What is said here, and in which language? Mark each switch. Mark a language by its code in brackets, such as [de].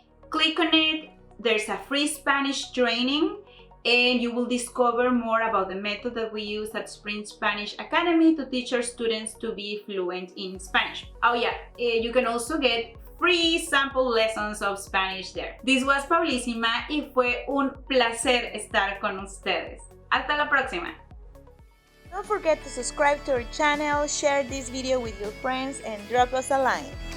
[en] Click on it, there's a free Spanish training, and you will discover more about the method that we use at Spring Spanish Academy to teach our students to be fluent in Spanish. Oh yeah, you can also get free sample lessons of Spanish there. [es] This was Paulísima y fue un placer estar con ustedes. Hasta la próxima. [en] Don't forget to subscribe to our channel, share this video with your friends, and drop us a line.